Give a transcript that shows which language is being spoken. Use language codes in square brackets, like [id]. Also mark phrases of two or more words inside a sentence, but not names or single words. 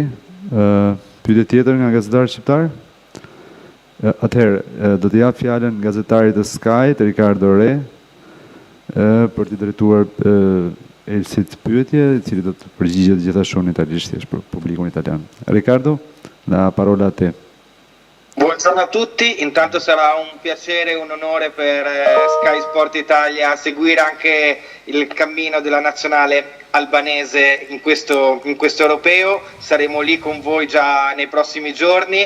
[sq] Pyetje tjetër nga gazetari shqiptar? Atëherë, do të jap fjalën gazetarit të Sky, Ricardo Re, për t'i drejtuar Elsit pyetje, i cili do të përgjigjet gjithashtu në italisht për publikun italian. [it] Riccardo, la parola a te. Buongiorno a tutti, intanto sarà un piacere e un onore per Sky Sport Italia seguire anche il cammino della nazionale albanese in questo europeo, saremo lì con voi già nei prossimi giorni.